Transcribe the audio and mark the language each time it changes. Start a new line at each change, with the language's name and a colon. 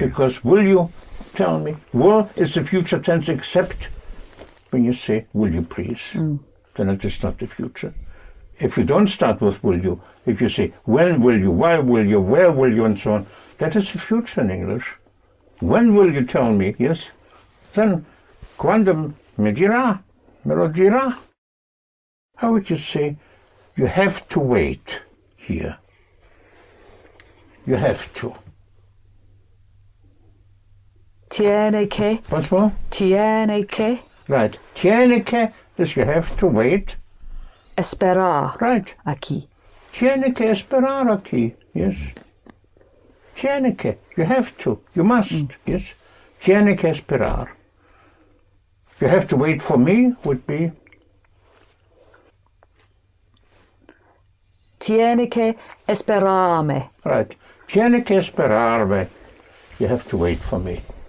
English: Because will you tell me? Will is the future tense except when you say, will you please? Then it is not the future. If you don't start with will you, if you say, when will you, why will you, where will you, and so on, that is the future in English. When will you tell me? Yes? Then,
Spanish: cuando me dirá, me lo dirá.
English: How would you say, you have to wait here? You have to.
Spanish: Tiene que.
English: Once more?
Spanish: Tiene que.
English: Right.
Spanish: Tiene que
English: is you have to wait.
Spanish: Esperar.
English: Right.
Spanish: Aquí. Tiene que esperar aquí,
English: yes.
Spanish: Tiene que,
English: you have to, you must, yes.
Spanish: Tiene que esperar.
English: You have to wait for me would be
Spanish: Tiene que esperarme.
English: right.
Spanish: Tiene que esperarme.
English: You have to wait for me.